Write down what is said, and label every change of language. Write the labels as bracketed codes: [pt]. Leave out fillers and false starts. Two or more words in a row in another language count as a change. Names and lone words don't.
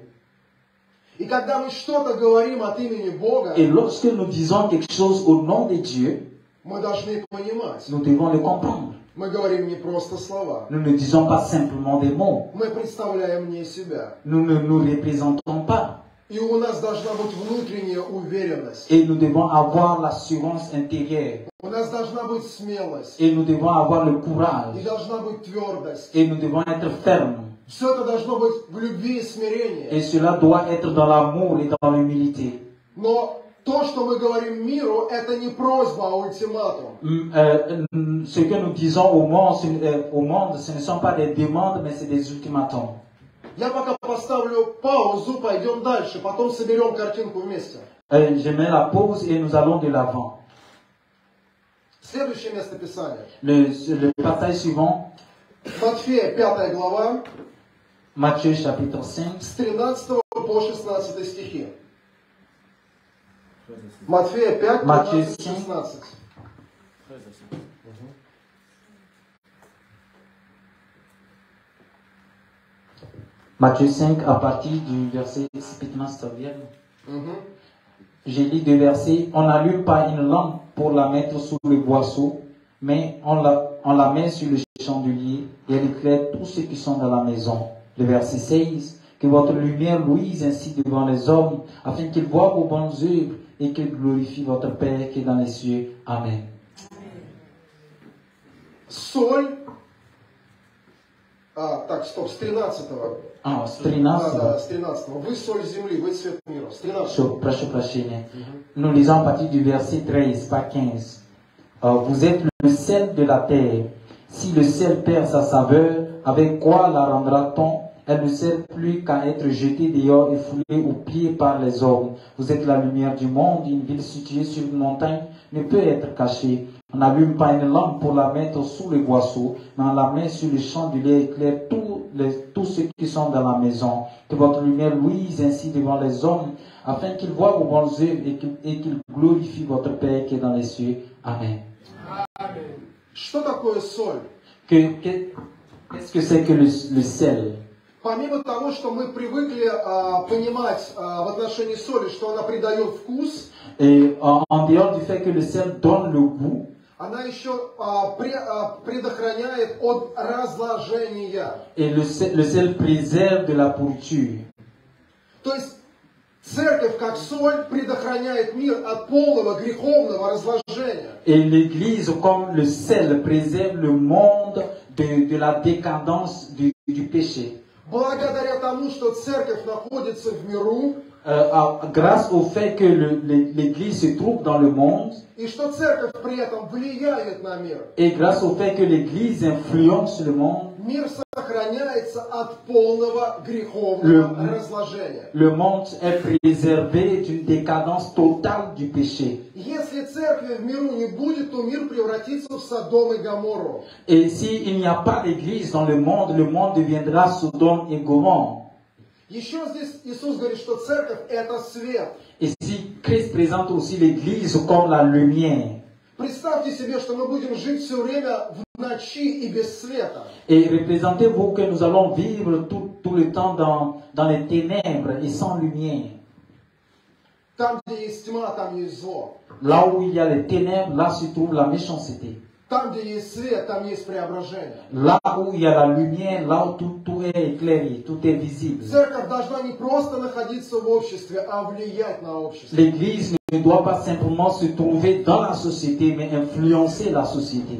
[ru] И когда мы что-то говорим от имени Бога, [fr] Et lorsque nous disons quelque chose au nom de Dieu, [ru] мы должны понимать. [fr] nous devons le comprendre. [ru] Мы говорим не просто слова. [fr] Nous ne disons pas simplement des mots. [ru] Мы представляем не себя. [fr] Nous ne nous représentons pas. [ru] И у нас должна быть внутренняя уверенность. [fr] Et nous devons avoir l'assurance intérieure. [ru] У нас должна быть смелость. [fr] Et nous devons avoir le [ru] И [fr] courage. [ru] должна быть твердость. [fr] Et nous devons être fermes. [ru] Все это должно быть в любви и смирении. [fr] Et cela doit être dans l'amour et dans l'humilité. [ru] Но то, что мы говорим миру, это не просьба, а ультиматум. [fr] Ce que nous disons au monde, ce ne sont pas des demandes, mais c'est des ultimatums. [ru] Я пока поставлю паузу, пойдем дальше, потом соберем картинку вместе. [fr] Je mets la pause et nous allons de l'avant. [ru] Следующее место Писания. [fr] Le passage suivant, [ru] Матфея, 5 глава, [fr] Matthieu chapitre 5, [ru] с 13 по 16 стихи. Матфея 5, [fr] Matthieu 13, 5. 16. Matthieu 5 à partir du verset explicitement servir. Мгм. J'ai lu deux versets. On n'allume pas une lampe pour la mettre sous le boisseau, mais on la met sur le chandelier et elle éclaire tous ceux qui sont dans la maison. Le verset 16. Que votre lumière luise ainsi devant les hommes, afin qu'ils voient vos bonnes œuvres et qu'ils glorifient votre Père qui est dans les cieux. Amen. [ru] Соль. Так, стоп, с 13-го. Ah, с Да, 13. с 13-го. Вы соль земли, вы свет мира. С 13-го. [fr] Proche prochaine. Nous lisons à partir du verset 13, pas 15. Vous êtes le sel de la terre. Si le sel perd sa saveur, avec quoi la rendra-t-on? Elle ne sert plus qu'à être jetée dehors et foulée aux pieds par les hommes. Vous êtes la lumière du monde. Une ville située sur une montagne ne peut être cachée. On n'allume pas une lampe pour la mettre sous le boisseau, mais on la met sur le chandelier et éclaire tous ceux qui sont dans la maison. Que votre lumière luise ainsi devant les hommes, afin qu'ils voient vos bonnes œuvres et qu'ils glorifient votre Père qui est dans les cieux. Amen. [ru] Что такое соль? [fr] Qu'est-ce que c'est que le sel? [ru] Помимо того, что мы привыкли понимать в отношении соли, что она придает вкус, [fr] Et en dehors du fait que le sel donne le goût, [ru] она еще предохраняет от разложения. [fr] et le sel préserve de la pourriture. [ru] То есть церковь, как соль, предохраняет мир от полного греховного разложения. [fr] Et l'Église, comme le sel, préserve le monde de la décadence du péché. [ru] Благодаря тому, что церковь находится в миру, [fr] Grâce au fait que l'Église se trouve dans le monde, [ru] и что церковь при этом влияет на мир, [fr] et grâce au fait que l'Église influence le monde, [ru] мир сохраняется от полного греховного разложения. [fr] le monde est préservé d'une décadence totale du péché. [ru] Если церкви в миру не будет, то мир превратится в Содом и Гоморру. [fr] Et s'il n'y a pas d'Église dans le monde deviendra Sodome et Gomorrhe. [ru] Еще здесь Иисус говорит, что церковь – это свет. [fr] Et si Christ présente aussi l'Église comme la lumière. [ru] Представьте себе, что мы будем жить все время в ночи и без света. [fr] Et représentez-vous que nous allons vivre tout le temps dans les ténèbres et sans lumière. [ru] Там, где есть тьма, там есть зло. [fr] Là où il y a les ténèbres, là se trouve la méchanceté. [ru] Там, где есть свет, там есть преображение. [fr] Là où il y a la lumière, là où tout est éclairé, tout est visible. [ru] Церковь должна не просто находиться в обществе, а влиять на общество. [fr] L'Église ne doit pas simplement se trouver dans la société, mais influencer la société.